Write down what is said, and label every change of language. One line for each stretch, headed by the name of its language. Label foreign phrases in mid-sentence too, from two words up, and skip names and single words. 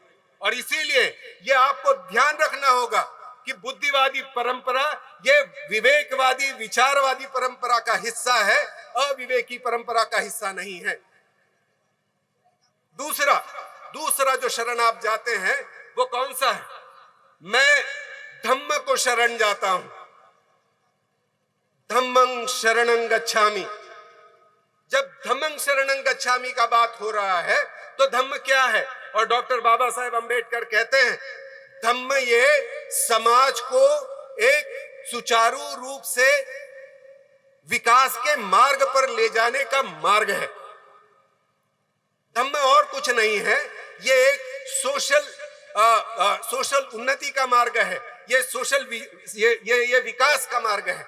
Hindi: और इसीलिए ये आपको ध्यान रखना होगा कि बुद्धिवादी परंपरा ये विवेकवादी विचारवादी परंपरा का हिस्सा है, अविवेकी परंपरा का हिस्सा नहीं है। दूसरा जो शरण आप जाते हैं वो कौन सा है? मैं धम्म को शरण जाता हूं,
Pali: धम्मं शरणं गच्छामि।
Hindi: जब
Pali: धम्मं शरणं गच्छामि
Hindi: का बात हो रहा है तो धम्म क्या है? और डॉक्टर बाबा साहेब अंबेडकर कहते हैं धम्म ये समाज को एक सुचारू रूप से विकास के मार्ग पर ले जाने का मार्ग है। धम्म और कुछ नहीं है, ये एक सोशल उन्नति का मार्ग है, ये विकास का मार्ग है।